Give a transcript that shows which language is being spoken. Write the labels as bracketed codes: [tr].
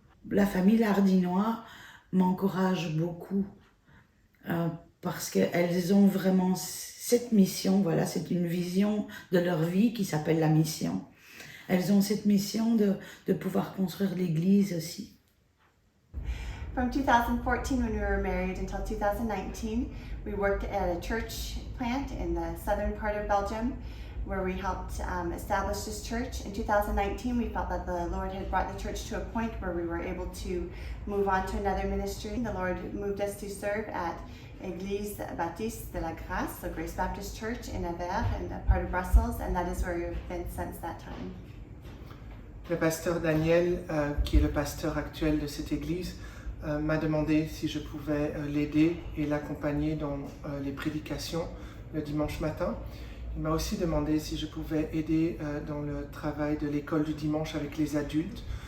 [fr] La famille Lardinois m'encourage beaucoup parce qu'elles ont vraiment cette mission, voilà, c'est une vision de leur vie qui s'appelle la mission. Elles ont cette mission de pouvoir construire l'Église aussi. [en] From 2014, when we were married, until 2019, we worked at a church plant in the southern part of Belgium, where we helped establish this church. In 2019, we felt that the Lord had brought the church to a point where we were able to move on to another ministry. The Lord moved us to serve at Église Baptiste de la Grâce, the Grace Baptist Church in Anvers, in a part of Brussels, and that is where we've been since that time. [fr] Le pasteur Daniel, qui est le pasteur actuel de cette église, m'a demandé si je pouvais l'aider et l'accompagner dans les prédications le dimanche matin. Il m'a aussi demandé si je pouvais aider dans le travail de l'école du dimanche avec les adultes.